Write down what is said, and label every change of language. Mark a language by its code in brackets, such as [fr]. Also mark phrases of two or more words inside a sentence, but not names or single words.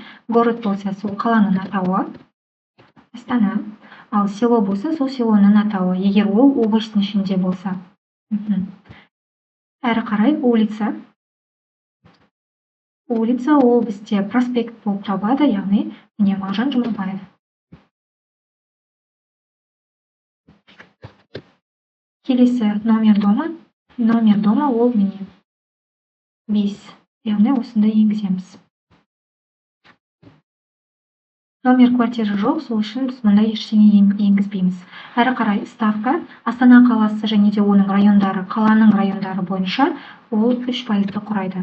[kk] Город болса, сол қаланың атауы Астана, ал село болса, сол селоның атауы, егер ол областың ішінде болса. Әрі қарай, улица. Улица ол бізде проспект болып табылады, яғни міне Мағжан Жұмабаев. Келесі [ru] номер дома. Номер дома [kk] ол міне 5, яғни осында енгіземіз. [ru] Номер квартира [kk] жоқ, сол үшін біз мұнда ештеңе енгізбейміз. Әрі қарай, ставка. Астана қаласы және де оның райондары, қаланың райондары бойынша ол 3%-ды құрайды.